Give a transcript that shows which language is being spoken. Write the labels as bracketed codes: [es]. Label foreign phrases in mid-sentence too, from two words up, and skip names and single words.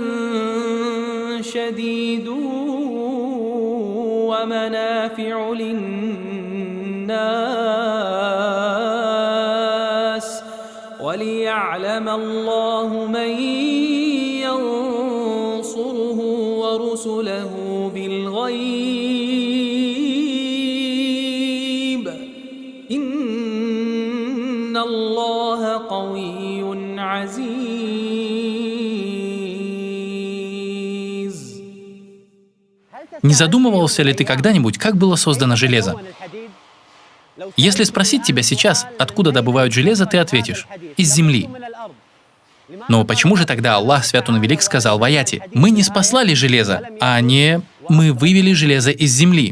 [ar] شديد ومنافع للناس وليعلم الله من ينصره ورسله بالغيب إن الله قوي عزيز. [ru] Не задумывался ли ты когда-нибудь, как было создано железо? Если спросить тебя сейчас, откуда добывают железо, ты ответишь – из земли. Но почему же тогда Аллах, Свят Он Велик, сказал в аяте: «Мы не спаслали железо, а не мы вывели железо из земли».